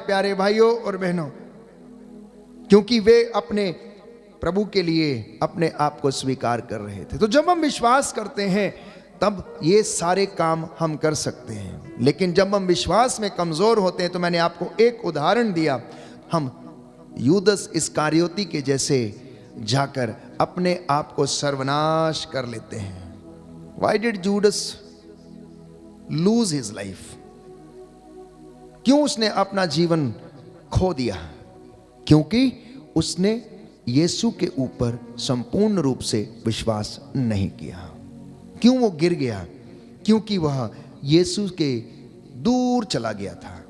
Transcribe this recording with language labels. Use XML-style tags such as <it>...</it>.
<hi>प्यारे भाइयों और बहनों, क्योंकि वे अपने प्रभु के लिए अपने आप को स्वीकार कर रहे थे। तो जब हम विश्वास करते हैं तब ये सारे काम हम कर सकते हैं। लेकिन जब हम विश्वास में कमजोर होते हैं, तो मैंने आपको एक उदाहरण दिया, हम यूदस इस्कारियोती के जैसे जाकर अपने आप को सर्वनाश कर लेते हैं।</hi> <en>Why did Judas lose his life?</en> <hi>क्यों उसने अपना जीवन खो दिया? क्योंकि उसने यीशु के ऊपर संपूर्ण रूप से विश्वास नहीं किया। क्यों वो गिर गया? क्योंकि वह यीशु के दूर चला गया था।</hi>